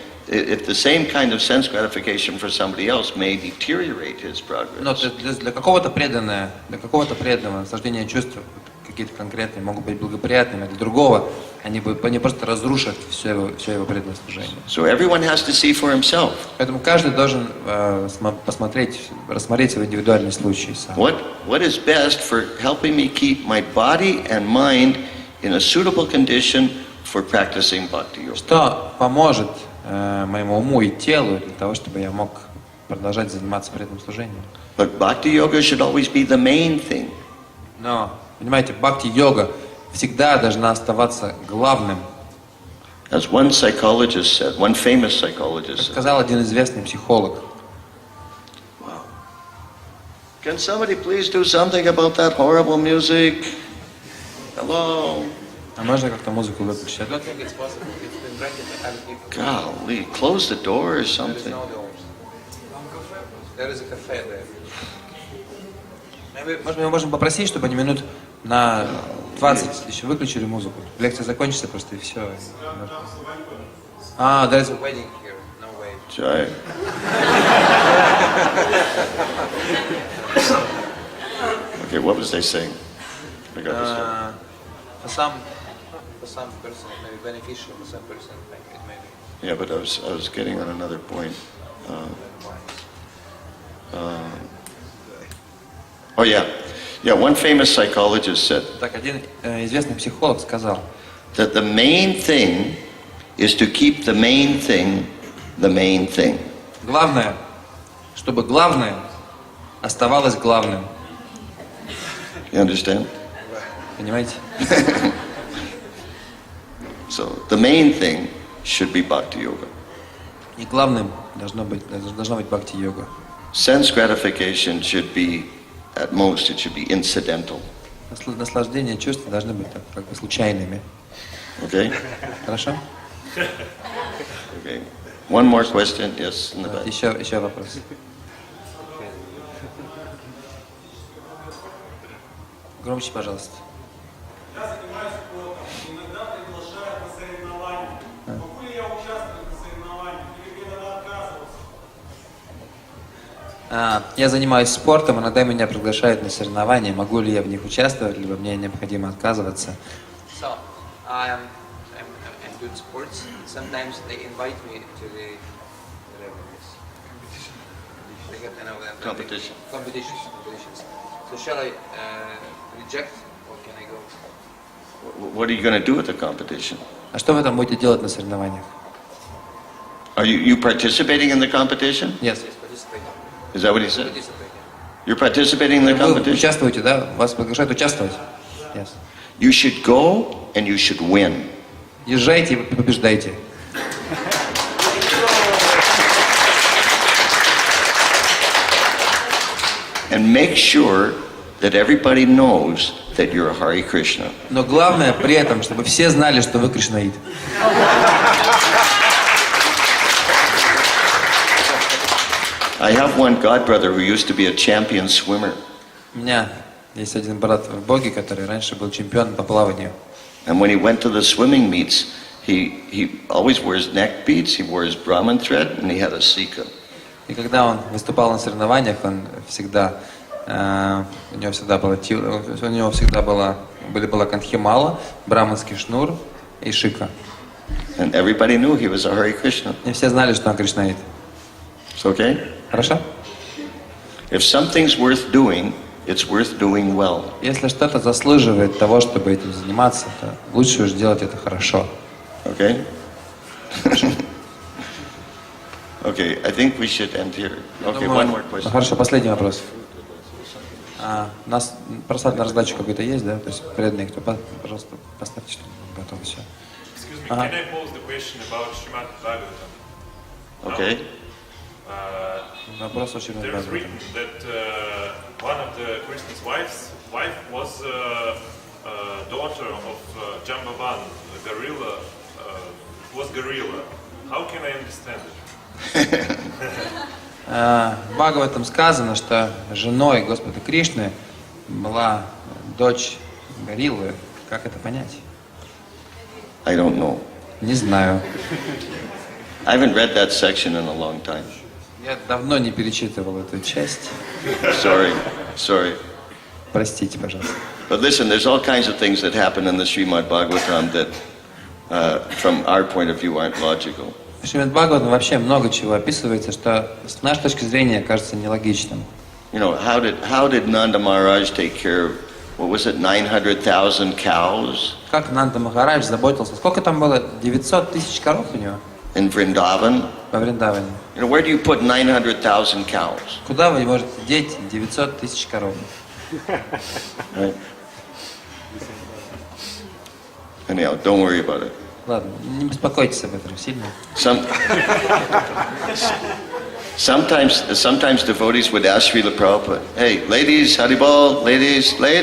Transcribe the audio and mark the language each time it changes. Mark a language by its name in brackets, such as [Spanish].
[English] If the same kind of sense gratification for somebody else may deteriorate his [Russian] Но [English] progress. [Russian] для какого-то преданного наслаждения чувств какие-то конкретные могут быть благоприятными, а для другого они просто разрушат все его преданное служение. [English] So everyone has to see for himself. [Russian] Поэтому каждый должен рассмотреть свой индивидуальный случай сам. [English] What is best for helping me keep my body and mind in a suitable condition for practicing bhakti yoga? [Russian] Что поможет моему уму и телу для того, чтобы я мог продолжать заниматься преданным служением? [English] But bhakti yoga should always be the main thing. [Russian] Но, понимаете, бхакти-йога всегда должна оставаться главным. [English] As one psychologist said, one famous psychologist [Russian] Как [English] said, [Russian] сказал один известный психолог. [English] can somebody please do something about that horrible music? Hello? [Russian] А можно как-то музыку выключить? [English] I don't think it's possible. It's been rented by other people. Golly, close the door or There is something. no doors. There is a cafe there. [Russian] Может, мы можем попросить, чтобы они минут на 20 еще выключили музыку. Лекция закончится просто и все. А, [English] There's a wedding here. No way. Jai. Okay, what was they saying? I got this. For some, For some person it may be beneficial, for some person it may be Yeah, but I was getting on another point. Oh yeah, one famous psychologist said [Russian] так, один известный психолог сказал, [English] that the main thing is to keep the main thing the main thing. [Russian] главное, чтобы главное оставалось главным. [English] You understand? [Russian] Понимаете? [English] So the main thing should be bhakti yoga. [Russian] И главным должна быть бхакти-йога. [English] Sense gratification should be, at most, it should be incidental. [Russian] Наслаждение чувств должны быть как бы случайными. [English] Okay? [Russian] Хорошо? [English] Okay. One more question. Yes, in the back. [Russian] Еще вопрос. Громче, пожалуйста. Я занимаюсь спортом, иногда приглашают на соревнования. Могу ли я участвовать на соревнованиях или мне надо отказываться? Я занимаюсь спортом, иногда меня приглашают на соревнования. Могу ли я в них участвовать, либо мне необходимо отказываться? [English] So, I'm doing sports. Sometimes they invite me to the whatever it is. They got, Competition. Competitions. So shall I reject or can I go? What are you going to do at the competition? [Russian] А что вы там будете делать на соревнованиях? [English] Are you participating in the competition? Yes. Yes, participate. Is that what he said? Participate. You're participating in the [Russian] Вы [English] competition? [Russian] участвуете, да? Вас приглашают участвовать? [English] Yes. You should go and you should win. [Russian] Езжайте и побеждайте. [English] And make sure that everybody knows that you're a Hare Krishna. [Russian] Но главное при этом, чтобы все знали, что вы кришнаит. [English] I have one godbrother who used to be a champion swimmer. [Russian] У меня есть один брат в Боге, который раньше был чемпионом по плаванию. [English] And when he went to the swimming meets, he always wears neck beads, he wears Brahman thread, and he had a sika. [Russian] И когда он выступал на соревнованиях, он всегда, у него всегда была канхимала, браманский шнур и шика. [English] And everybody knew he was a Hare Krishna. [Russian] И все знали, что он кришнаит. [English] It's okay? [Russian] Хорошо? [English] If something's worth doing, it's worth doing well. [Russian] Если что-то заслуживает того, чтобы этим заниматься, то лучше уж делать это хорошо. [English] Okay? Okay, I think we should end here. Okay, one more question. [Russian] Хорошо, последний вопрос. У нас просад на раздачу какой-то есть, да? То есть преданные, кто, пожалуйста, поставьте что-нибудь готово все. [English] Excuse me, can I pose the question about Srimad Bhagavatam? Okay? [Russian] Вопрос очень [English] There is written that one of the Krishna's wife was daughter of Jambavan, a gorilla, was gorilla. How can I understand it? [Russian] В Бхагаватам сказано, что женой Господа Кришны была дочь гориллы. Как это понять? [English] I don't know. [Russian] Не знаю. [English] I haven't read that section in a long time. [Russian] Я давно не перечитывал эту часть. [English] Sorry. [Russian] Простите, пожалуйста. [English] But listen, there's all kinds of things that happen in the Srimad Bhagavatam that, from our point of view, aren't logical. [Russian] В Шримад Бхагаватам вообще много чего описывается, что с нашей точки зрения кажется нелогичным. [English] You know, how did Nanda Maharaj take care of, what was it, 900,000 cows [Russian] Как Нанда Махарадж заботился? Сколько там было? 900 тысяч коров у него [English] in Vrindavan? [Russian] во Вриндаване. [English] You know, where do you put 900,000 cows? [Russian] Куда вы можете деть 900 тысяч коров? [English] Right? Anyhow, don't worry about it. [Russian] Ладно, не беспокойтесь об этом сильно. [English] Sometimes devotees would ask Srila Prabhupada, hey, ladies, Haribol, ladies.